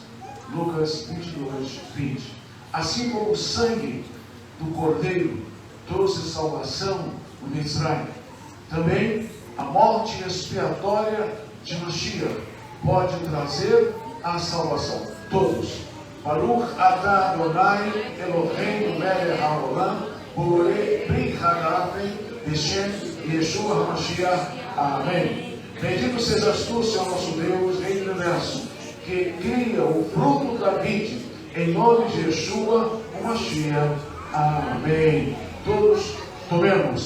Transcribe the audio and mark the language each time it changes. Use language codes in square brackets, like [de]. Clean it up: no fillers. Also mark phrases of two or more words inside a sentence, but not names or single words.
[pt] Lucas 22:20. Assim como o sangue do Cordeiro trouxe salvação no Mitzrayim, também a morte expiatória de Mashiach pode trazer a salvação. Todos. [he] ברוך אתה אדוני אלוהינו מלך העולם בורא ברית הגפן בשם ישוע המשיח. [pt] Amém. Bendito sejas tu, Senhor nosso Deus, Rei do Universo, que cria o fruto da vide, em nome de Yeshua HaMashiach. Amém. Todos tomemos.